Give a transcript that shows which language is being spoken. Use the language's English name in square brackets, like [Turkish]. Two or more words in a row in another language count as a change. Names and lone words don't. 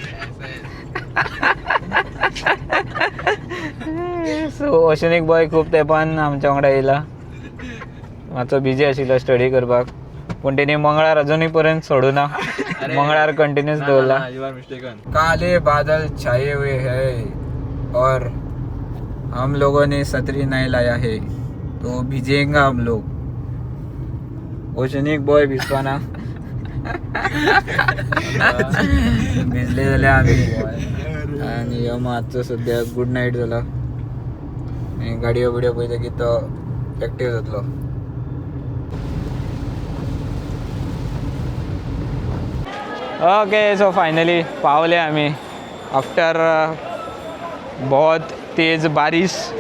[Konkani] सो ओशनिक बॉय खूब तेंपान आमच्या वांगडा येयला. मातसो बिजी आशिल्लो स्टडी करपाक, पूण तेणी मंगळार अजुनूय पर्यंत सोडूं ना. मंगळार कंटिन्यूस दवरला. [Hindi] काले बादल छाए हुए है और हम लोगों ने छतरी नहीं लाया है तो भिजेगा हम लोग. [Konkani] ओशनिक बॉय भिजपाना. भिजले जाल्यार आमी. आनी हो मातसो सद्या [English] good night [Konkani] जाला. गाडयो बिडयो पळयता की तो एक्टीव जातलो. [English] okay, so finally [Konkani] पावले आमी आफ्टर [Hindi] बहुत तेज बारिश.